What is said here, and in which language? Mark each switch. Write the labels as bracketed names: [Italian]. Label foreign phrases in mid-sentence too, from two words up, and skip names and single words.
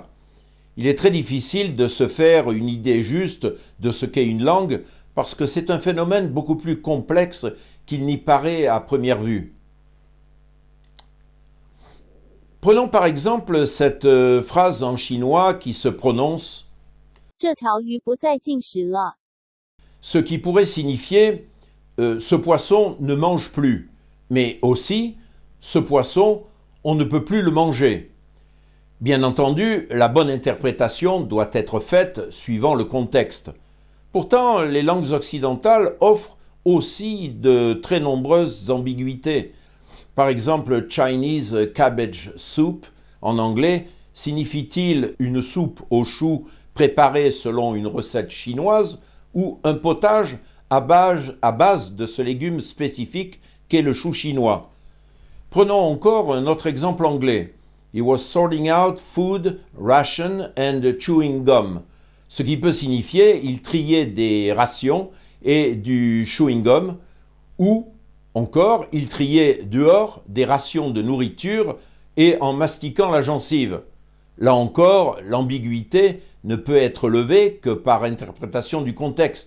[French] Il est très difficile de se faire une idée juste de ce qu'est une langue parce que c'est un phénomène beaucoup plus complexe qu'il n'y paraît à première vue. Prenons par exemple cette phrase en chinois qui se prononce « [Chinese] 这条鱼不再进食了 », [French] ce qui pourrait signifier ce poisson ne mange plus, mais aussi Ce poisson, on ne peut plus le manger. Bien entendu, la bonne interprétation doit être faite suivant le contexte. Pourtant, les langues occidentales offrent aussi de très nombreuses ambiguïtés. Par exemple, [English] Chinese cabbage soup, [French] en anglais, signifie-t-il une soupe aux choux préparée selon une recette chinoise ou un potage à base de ce légume spécifique qu'est le chou chinois? Prenons encore un autre exemple anglais. [English] He was sorting out food, ration and chewing gum. [French] Ce qui peut signifier il triait des rations et du chewing gum, ou encore il triait dehors des rations de nourriture et en mastiquant la gencive. Là encore, l'ambiguïté ne peut être levée que par interprétation du contexte.